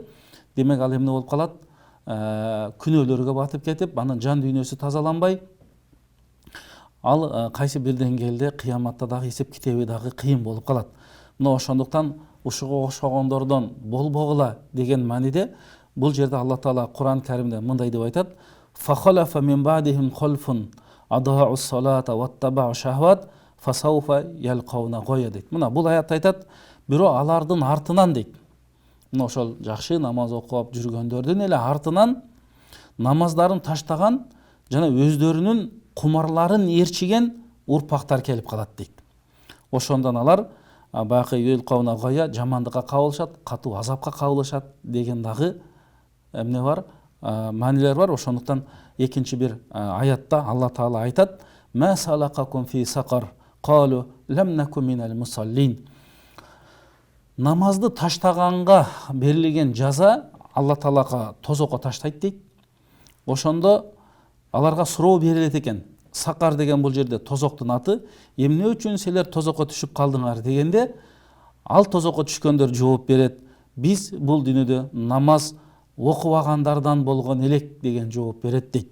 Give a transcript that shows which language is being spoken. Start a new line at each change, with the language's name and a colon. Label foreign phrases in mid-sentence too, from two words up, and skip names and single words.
Kyrgyz: Демек ал эмне болуп калат? Күнөөлөргө батып кетип, анын жан дүйнөсү тазаланбай, ал кайсы бир деңгээлде кыяматта дагы эсеп китеби дагы кыйын болуп калат. Мына ошондуктан ушуга окшогондордон болбогула деген мааниде бул жерде Аллах Таала Кур'ан Каримде мындай деп айтат:
Arabic: "فخلف من بعدهم خلف أضاعوا الصلاة واتبعوا الشهوات فسوف يلقون غيا" дейт.
Kyrgyz: Мына бул аятта айтат, бирок алардын артынан дейт. Мына ошол жакшы намаз окуп жүргөндөрдүн эле артынан намаздарын таштаган жана өздөрүнүн кумарларын ээрчиген урпактар келип калат дейт. Ошондон алар бакы
Arabic: يلقون غيا,
Kyrgyz: жамандыкка кабылышат, катуу азапка кабылышат деген дагы эмне бар? Маанилер бар. Ошондуктан экинчи бир аятта Алла Таала айтат:
Arabic: "ما سلككم في سقر قالوا لم نك من المصلين."
Kyrgyz: Намазды таштаганга берилген жаза Алла Таалага тозокко таштайт дейт. Ошондо аларга суроо берилет экен. Сакар деген бул жерде тозоктун аты. Эмне үчүн силер тозокко түшүп калдыңар дегенде, ал тозокко түшкөндөр жооп берет: "Биз бул дүйнөдө намаз окубагандардан болгон элек" деген жооп берет дейт.